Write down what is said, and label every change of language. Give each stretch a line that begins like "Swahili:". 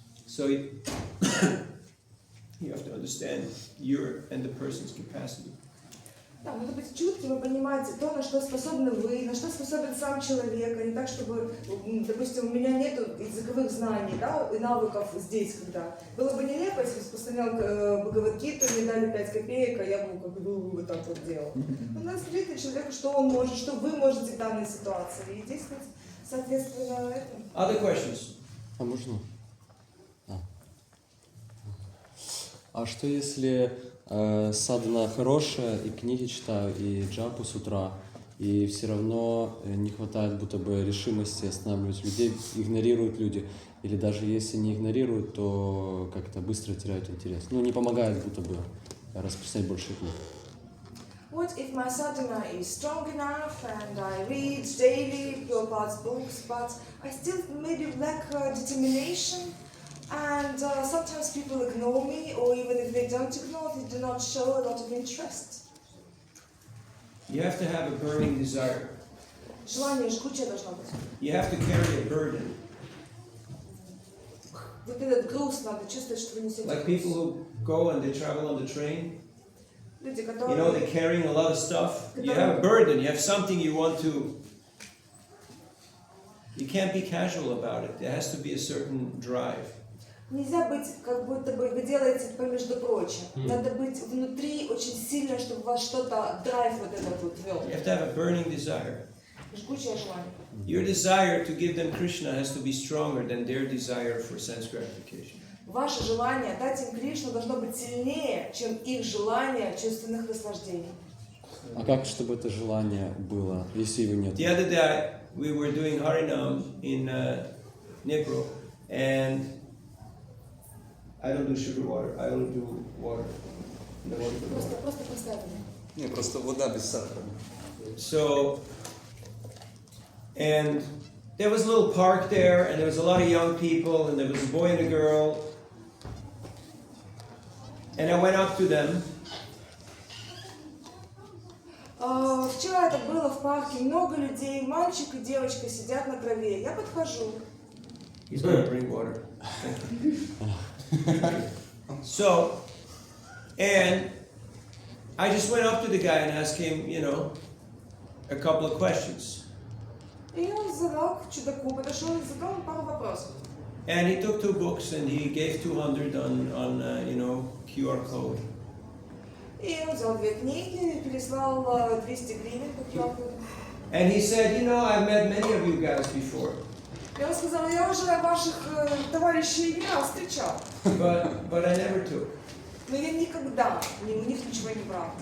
English: So you have to understand your and the person's capacity.
Russian: Да, надо быть чутким и понимать то, на что способны вы, на что способен сам человек, а не так, чтобы, допустим, у меня нет языковых знаний, да, и навыков здесь, когда. Было бы нелепо, если распространял Бхагавад-гиту, мне дали 5 копеек, а я бы вот так вот делал. Надо смотреть на человека, что он может, что вы можете в данной ситуации, и действовать соответственно этому.
English: Other questions?
Russian: А можно? А что если Садхана хорошая, и книги читаю, и джапу с утра, и все равно не хватает будто бы решимости останавливать людей, игнорируют люди. Или даже если не игнорируют, то как-то быстро теряют интерес. Ну, не помогает будто бы распространять больше книг.
English: What if my sadhana is strong enough and I read daily Prabhupada's books, but I still maybe lack determination, and sometimes people ignore me, or even if they don't ignore, they do not show a lot of interest. You have to have a burning desire.
Russian: Желание жгучее должно быть.
English: You have to carry a burden.
Russian: Вот этот груз надо чувствовать, что вы несете.
English: Like people who go and they travel on the train.
Russian: Люди,
English: You know, they're
Russian: которые...
English: carrying a lot of stuff. You have a burden. You have something you want to. You can't be casual about it. There has to be a certain drive.
Russian: Нельзя быть, как будто бы вы делаете по между прочим. Надо быть внутри очень сильно, чтобы вас что-то, драйв вот этот вот вел.
English: You have to have a burning desire.
Russian: Жгучее желание.
English: Your desire to give them Krishna has to be stronger than their desire for sense gratification.
Russian: Ваше желание дать им Кришну должно быть сильнее, чем их желание чувственных наслаждений. А как, чтобы это желание было, если его нет?
English: The other day we were doing Harinam in Nipro, and I don't do sugar water. I only do water. The water for water.
Russian: Просто поставили. Не, просто вода без сахара.
English: So, and there was a little park there, and there was a lot of young people, and there was a boy and a girl. And I went up to them.
Russian: Вчера это было в парке, много людей, мальчик и девочка сидят на траве. Я подхожу.
English: He's going to bring water. So, and I just went up to the guy and asked him, you know, a couple of questions.
Russian: И я задал к чудаку, подошел и задал ему пару вопросов.
English: And he took 2 books and he gave 200 on you know, QR code.
Russian: И он взял 2 книги, переслал 200 гривен по QR-коду.
English: And he said, you know, I've met many of you guys before,
Russian: И он сказал, я уже ваших товарищей не раз встречал,
English: but I never took.
Russian: но я никогда у них ничего не брал.